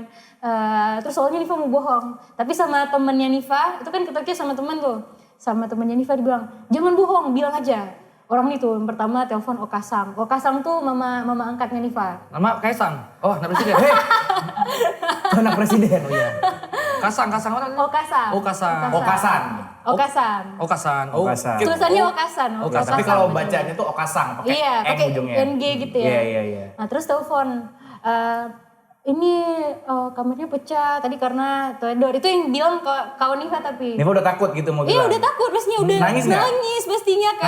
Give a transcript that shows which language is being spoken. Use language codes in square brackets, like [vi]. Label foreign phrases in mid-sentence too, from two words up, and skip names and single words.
[id] Terus soalnya Niva mau bohong, tapi sama temennya Niva, itu kan ke Tokyo sama temen tuh. Sama temennya Niva dibilang, jangan bohong, bilang aja. Orang itu yang pertama telepon Okasang. Okasang tuh mama angkatnya Niva. Nama Kaisang. Oh, anak presiden. Anak presiden. Oh iya. Kasang orang. Okasang. Okasan. Okasan. Okasan. Okasan. Oh, Okasan. oke. Tulisannya Okasan. Okasan. Tapi kalau bener. bacanya tuh Okasang pakai Iya, N pakai ujungnya. NG gitu ya. Iya. Nah terus telepon, ini kamarnya pecah tadi karena teledor. Itu yang bilang ke kawan Niva tapi. Niva udah takut gitu mau Iya bilang. udah takut, pastinya udah Nangis nggak? nangis pastinya kan.